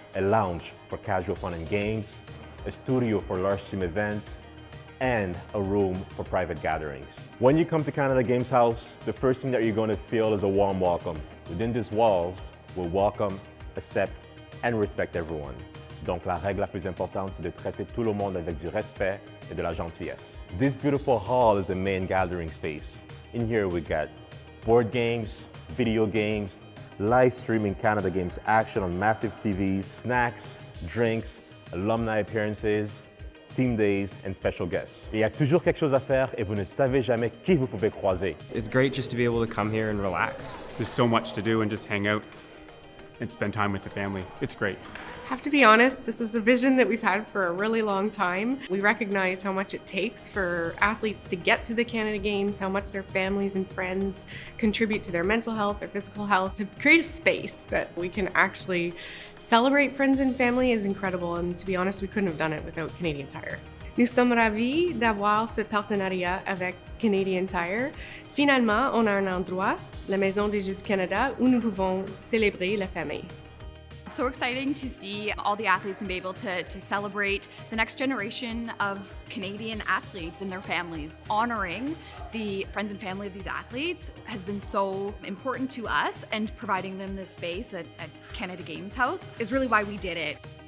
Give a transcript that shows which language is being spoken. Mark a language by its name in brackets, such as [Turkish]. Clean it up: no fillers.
[English] A lounge for casual fun and games, a studio for large team events, and a room for private gatherings. When you come to Canada Games House, the first thing that you're going to feel is a warm welcome. Within these walls, we'll welcome, accept, and respect everyone. [French] Donc la règle la plus importante, c'est de traiter tout le monde avec du respect et de la gentillesse. [English] This beautiful hall is a main gathering space. In here we got board games, video games, live streaming Canada Games action on massive TVs, snacks, drinks, alumni appearances, team days, and special guests. [French] Il y a toujours quelque chose à faire et vous ne savez jamais qui vous pouvez croiser. [English] It's great just to be able to come here and relax. There's so much to do and just hang out and spend time with the family. It's great. I have to be honest, this is a vision that we've had for a really long time. We recognize how much it takes for athletes to get to the Canada Games, how much their families and friends contribute to their mental health, their physical health. To create a space that we can actually celebrate friends and family is incredible, and to be honest, we couldn't have done it without Canadian Tire. [French] Nous sommes ravis d'avoir ce partenariat avec Canadian Tire. Finalement, on a un endroit, la Maison des Jeux du Canada, où nous pouvons célébrer la famille. [English] It's so exciting to see all the athletes and be able to celebrate the next generation of Canadian athletes and their families. Honoring the friends and family of these athletes has been so important to us, and providing them this space at Canada Games House is really why we did it.